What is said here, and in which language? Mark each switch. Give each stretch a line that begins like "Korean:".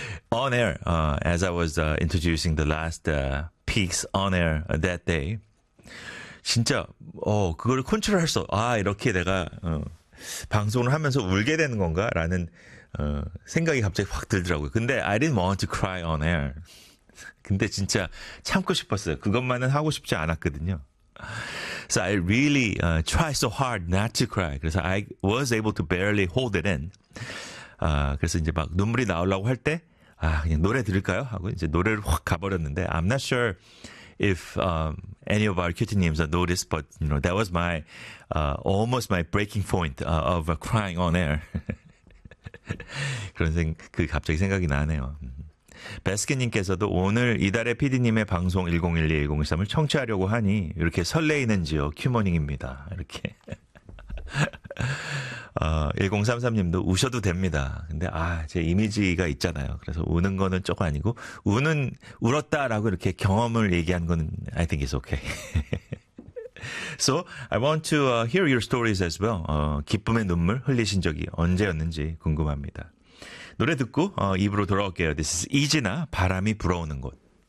English: On air, as I was introducing the last piece on air that day.
Korean: 진짜, 그걸 컨트롤 할 수, 아, 이렇게 내가, 방송을 하면서 울게 되는 건가? 라는, 생각이 갑자기 확 들더라고요. 근데
English: I didn't want to cry on air.
Korean: 근데 진짜 참고 싶었어요. 그것만은 하고 싶지 않았거든요.
English: So I really tried so hard not to cry.
Korean: 그래서
English: I was able to barely hold it in.
Korean: 그래서 이제 막 눈물이 나오려고 할 때, 아, 그냥 노래 들을까요? 하고 이제 노래를 확 가버렸는데,
English: I'm not sure if any of our cutie names have noticed, but that was my almost my breaking point of crying on air.
Korean: 그 갑자기 생각이 나네요. 베스키님께서도 오늘 이달의 PD님의 방송 101213을 청취하려고 하니 이렇게 설레이는지요. 큐모닝입니다. 이렇게. 1033님도 우셔도 됩니다. 근데 아, 제 이미지가 있잖아요. 그래서 우는 거는 조금 아니고 울었다라고 이렇게 경험을 얘기한 거는
English: I think it's okay. So, I want to hear your stories as well.
Korean: 기쁨의 눈물 흘리신 적이 언제였는지 궁금합니다. 노래 듣고 입으로 돌아올게요.
English: This is
Korean: 이진아, 바람이 불어오는 곳.